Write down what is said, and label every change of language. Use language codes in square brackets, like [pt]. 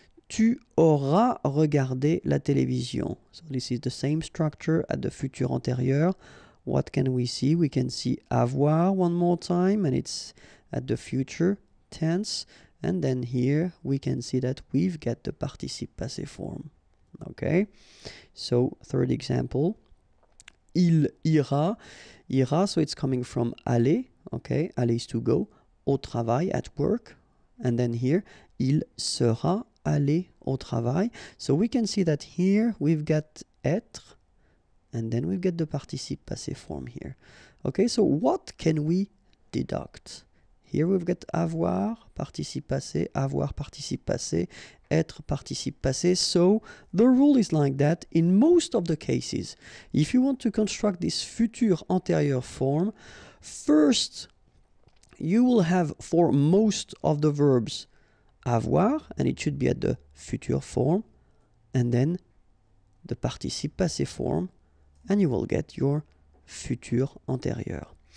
[fr] Tu auras regardé la télévision. [en] So this is the same structure at the futur antérieur. What can we see? We can see avoir one more time, and it's at the future tense. And then here we can see that we've got the participe passé form. Okay. So third example. [fr] Il ira, [en] so it's coming from aller, okay, aller is to go, au travail, at work, and then here, [fr] il sera aller au travail. [en] So we can see that here we've got être, and then we've got the participe passé form here. Okay, so what can we deduct Here we've got avoir, participe passé, avoir, participe passé, être, participe passé. So the rule is like that in most of the cases. If you want to construct this futur antérieur form, first you will have for most of the verbs avoir, and it should be at the futur form, and then the participe passé form, and you will get your futur antérieur.